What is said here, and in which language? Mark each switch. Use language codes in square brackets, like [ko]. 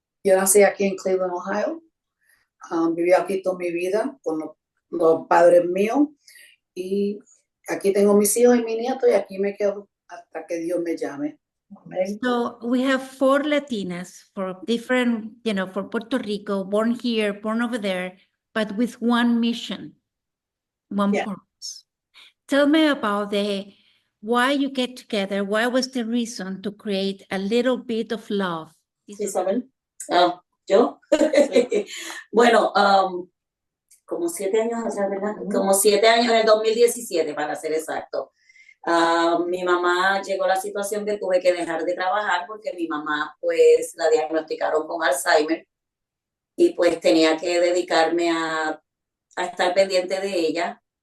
[es] Yo nací aquí en Cleveland, Ohio. Viví aquí toda mi vida con los padres míos. Y aquí tengo mis hijos y mis nietos y aquí me quedo hasta que Dios me llame. [en] Amen. So we have 4 Latinas for different, for Puerto Rico, born here, born over there, but with one mission, one Yeah. purpose. Tell me about why you get together. Why was the reason to create a little bit of love? [es] Isabel, ¿yo? Bueno, como 7 años atrás, ¿verdad? Como 7 años, en el 2017, para ser exacto. Mi mamá llegó a la situación que tuve que dejar de trabajar porque mi mamá, pues, la diagnosticaron con Alzheimer y pues tenía que dedicarme a estar pendiente de ella.